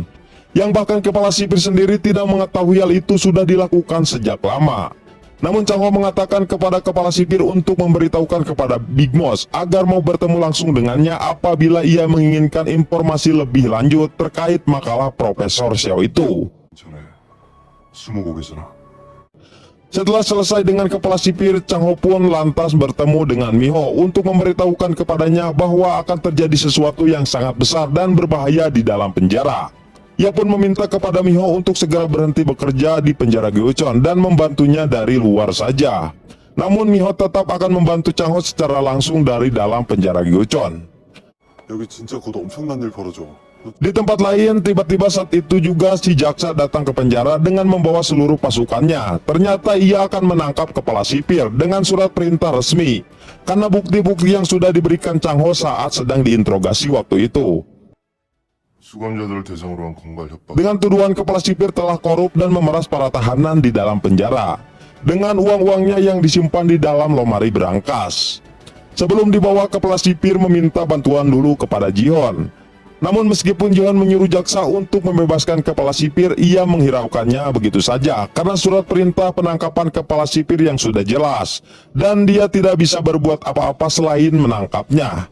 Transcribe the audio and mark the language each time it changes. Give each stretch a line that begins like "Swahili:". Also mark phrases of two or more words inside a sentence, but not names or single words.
Indonesian: Yang bahkan kepala sipir sendiri tidak mengetahui hal itu sudah dilakukan sejak lama. Namun Chang Ho mengatakan kepada kepala sipir untuk memberitahukan kepada Big Boss agar mau bertemu langsung dengannya apabila ia menginginkan informasi lebih lanjut terkait makalah Profesor Xiao itu.
Korean: 전에 스무고개잖아.
Indonesian: Setelah selesai dengan kepala sipir, Chang Ho pun lantas bertemu dengan Miho untuk memberitahukan kepadanya bahwa akan terjadi sesuatu yang sangat besar dan berbahaya di dalam penjara. Ia pun meminta kepada Miho untuk segera berhenti bekerja di penjara Geuchon dan membantunya dari luar saja. Namun Miho tetap akan membantu Chang Ho secara langsung dari dalam penjara Geuchon.
Korean: 여기 진짜 곧 엄청난 일 벌어져.
Indonesian: Di tempat lain, tiba-tiba saat itu juga si jaksa datang ke penjara dengan membawa seluruh pasukannya. Ternyata ia akan menangkap kepala sipir dengan surat perintah resmi, karena bukti-bukti yang sudah diberikan Chang Ho saat sedang diinterogasi waktu itu.
Korean: 수감자들을 대상으로 한 공갈 협박.
Indonesian: Dengan tuduhan kepala sipir telah korup dan memeras para tahanan di dalam penjara, dengan uang-uangnya yang disimpan di dalam lemari berangkas. Sebelum dibawa, kepala sipir meminta bantuan dulu kepada Ji-Hon. Namun meskipun Ji-Hon menyuruh jaksa untuk membebaskan kepala sipir, ia menghiraukannya begitu saja karena surat perintah penangkapan kepala sipir yang sudah jelas, dan dia tidak bisa berbuat apa-apa selain menangkapnya.